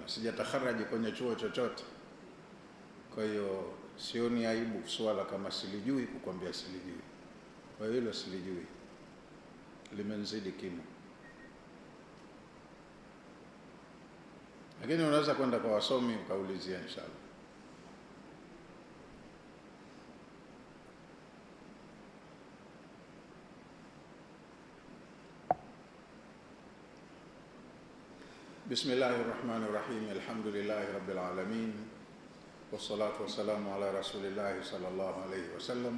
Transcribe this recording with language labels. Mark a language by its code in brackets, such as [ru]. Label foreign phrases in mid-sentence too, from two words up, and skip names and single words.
[sw] Sijatakharraji kwenye chuo chochote. Kwa hiyo sioni aibu swala kama silijui kukwambia silijui. Kwa hiyo hilo silijui. Limenzidi kimo. Lakini unaweza kwenda kwa wasomi ukaulizia inshallah. [ar] Bismillahirrahmanirrahim. الحمد لله رب العالمين والصلاة والسلام على رسول الله صلى الله عليه وسلم.